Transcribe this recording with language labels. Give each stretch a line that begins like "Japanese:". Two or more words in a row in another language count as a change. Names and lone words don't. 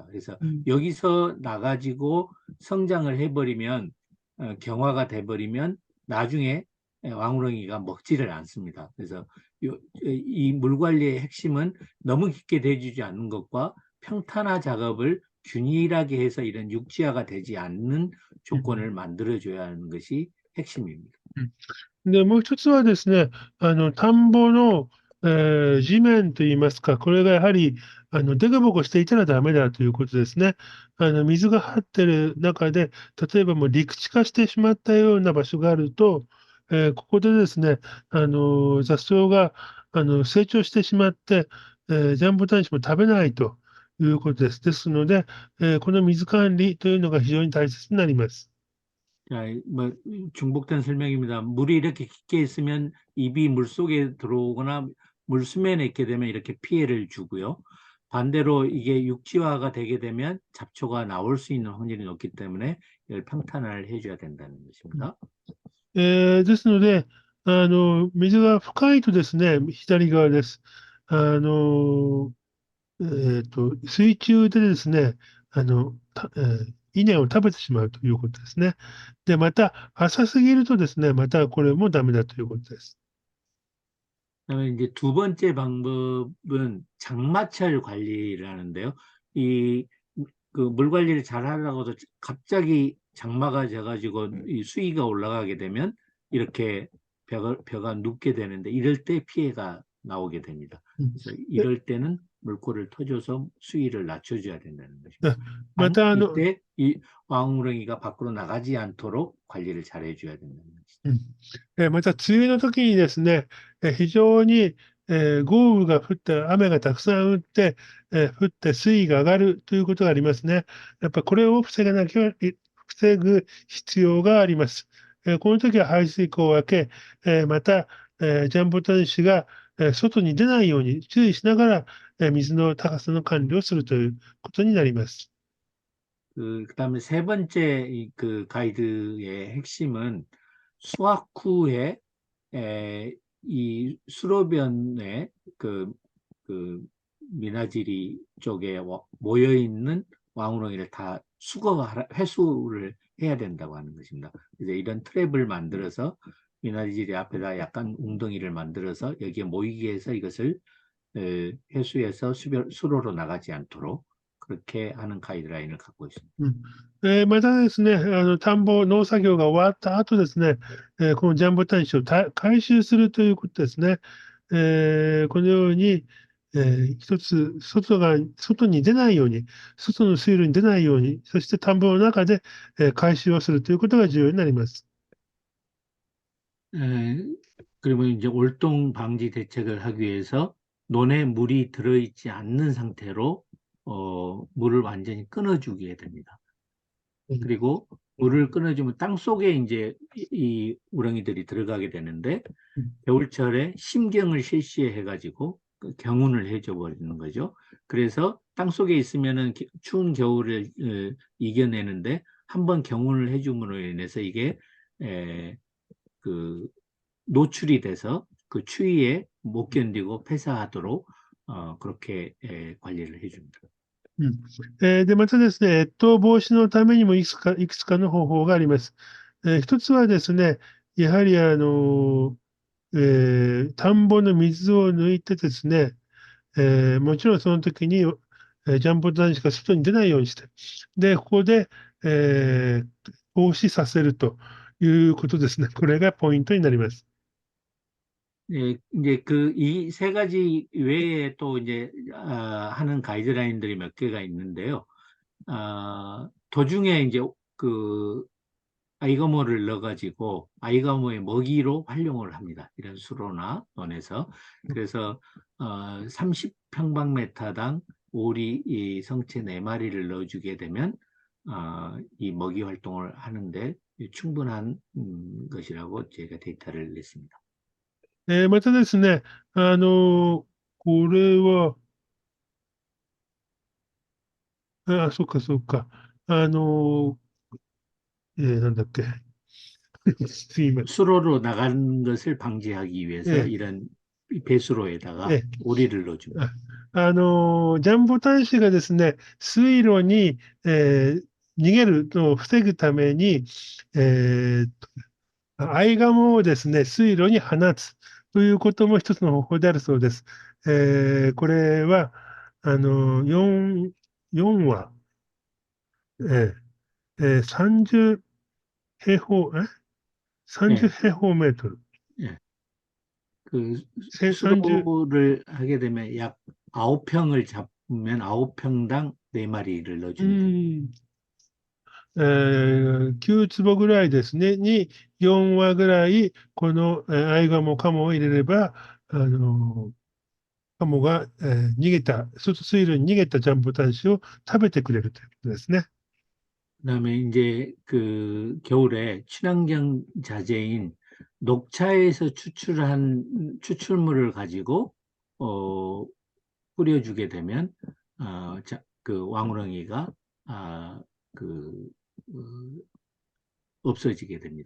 Korean: 그래서 여기서 나가지고 성장을 해버리면 경화가 돼버리면 나중에 왕우렁이가 먹지를 않습니다. 그래서 이 물관리의 핵심은 너무 깊게 대주지 않는 것과 평탄화 작업을 균일하게 해서 이런 육지화가 되지 않는 조건을 만들어줘야 하는 것이 핵심입니다.
Japanese: で、もう一つはですね、田んぼの、地面といいますか、これがやはり、でこぼこしていたらダメだということですね。水が張ってる中で、例えばもう陸地化してしまったような場所があると、ここでですね、雑草が、成長してしまって、ジャンボタンシも食べないということです。ですので、この水管理というのが非常に大切になります。
Korean: 자, 뭐 중복된 설명입니다. 물이 이렇게 깊게 있으면 입이 물 속에 들어오거나 물 수면에 있게 되면 이렇게 피해를 주고요. 반대로 이게 육지화가 되게 되면 잡초가 나올 수 있는 확률이 높기 때문에 이걸 평탄화를 해줘야 된다는 것입니다.
Japanese: ですので、水が深いとですね、左側です。水中でですね、稲を食べてしまうということですね。で、また、浅すぎるとですね、またこれもダメだということです。
Korean: 그다음에 이제 두 번째 방법은 장마철 관리를 하는데요. 이 그 물 관리를 잘 하려고도 갑자기 장마가 져가지고 이 수위가 올라가게 되면 이렇게 벼가 눕게 되는데 이럴 때 피해가 나오게 됩니다. 음. 그래서 이럴 때는 물꼬를 터줘서 수위를 낮춰줘야 된다는 あ 것입니다.
Japanese: また、
Korean: 이때 이 왕우렁이가 밖으로 나가지 않도록 관리를 잘 해줘야 된다는 것이죠.
Japanese: また、梅雨の時にですね、非常に、豪雨が降って、雨がたくさん降って水位が上がるということがありますね。やっぱこれを防ぐ必要があります。この時は排水溝を開け、また、ジャンボタン氏が、外に出ないように注意しながら、水の高さの管理をするということになります。
Korean: 그다음에 세 번째 그 가이드의 핵심은 수확 후에 이 수로변에 그 미나지리 쪽에 모여 있는 왕우렁이를 다 회수를 해야 된다고 하는 것입니다. 그래서 이런 트랩을 만들어서 미나지리 앞에다 약간 웅덩이를 만들어서 여기에 모이게 해서 이것을 회수해서 수로로 나가지 않도록 그렇게 하는 가이드라인을 갖고 있습니다.
Japanese: またですね、田んぼ、農作業が終わった後ですね、このジャンボタンシを回収するということですね。このように、一つ、外に出ないように、外の水路に出ないように、そして田んぼの中で、回収をするということが重要になります。
Korean: 그리고 이제 올동 방지 대책을 하기 위해서 논에 물이 들어있지 않는 상태로 물을 완전히 끊어주게 됩니다. 그리고 물을 끊어주면 땅 속에 이제 이 우렁이들이 들어가게 되는데 겨울철에 심경을 실시해 가지고 경운을 해줘 버리는 거죠. 그래서 땅 속에 있으면은 추운 겨울을 이겨내는데 한번 경운을 해줌으로 인해서 이게 그 노출이 돼서 그 추위에 못 견디고 폐사하도록 그렇게 관리를 해줍니다.
Japanese: で、またですね、越冬防止のためにもいくつかの方法があります。一つはですね、やはり田んぼの水を抜いてですね、もちろんその時に、ジャンボ男子が外に出ないようにして、で、ここで、防止させるということですね。これがポイントになります。
Korean: 네, 이제 이 세 가지 외에 또 이제 하는 가이드라인들이 몇 개가 있는데요. 도중에 이제 그 아이가모를 넣어가지고 아이가모의 먹이로 활용을 합니다. 이런 수로나 논에서. 그래서 30평방미터당 오리 이 성체 4마리를 넣어주게 되면 이 먹이 활동을 하는데 충분한 것이라고 제가 데이터를 냈습니다.
Japanese: またですね、これは、そっかそっか。なんだっけ。すいません。
Korean: 수로로 나가는 것을 방지하기 위해서 え 이런 배수로에다가 え 오리를 넣어줍니다.
Japanese: ジャンボタン氏がですね、水路に、逃げるのを防ぐために、アイガモをですね、水路に放つということも一つの方法であるそうです。これは、4は、30平方、30
Korean: 예,
Japanese: 平方メートル。
Korean: 예. 그
Japanese: 30、
Korean: 수로를 하게 되면 약 9평을 잡으면 9평당 4마리를 う 넣어주면 됩니다.
Japanese: ん、9坪ぐらいですね、に4羽ぐらい、このアイガモ、カモを入れれば、カモが、水路に逃げたジャンボタンシを食べてくれるということですね。
Korean: 그다음에 이제 그 겨울에 친환경 자재인 녹차에서 추출한 추출물을 가지고 뿌려주게 되면 그 왕우렁이가 그 없어지게 됩니다.